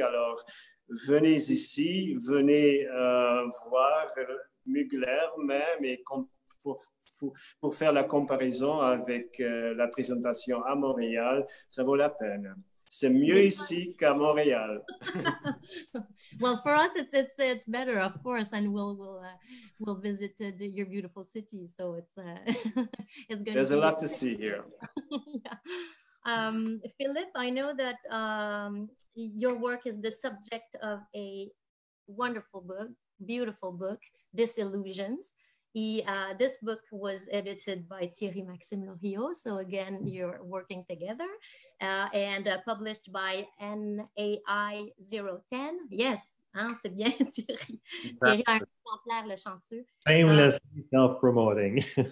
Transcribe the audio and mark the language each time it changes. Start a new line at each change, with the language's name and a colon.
French: Alors, venez ici, venez voir Mugler même et pour faire la comparaison avec la présentation à Montréal, ça vaut la peine. C'est mieux ici qu'à Montréal.
English: Well, for us, it's better, of course, and we'll visit your beautiful city. So it's it's going. There's a lot to see here. Yeah. Philipp, I know that your work is the subject of a wonderful book, beautiful book, Disillusions. This book was edited by Thierry-Maxime Loriot, so again, you're working together, and published by NAI 010.
French: Yes, hein, c'est bien, Thierry. Thierry a un exemplaire, le chanceux.
English: Shamelessly self-promoting.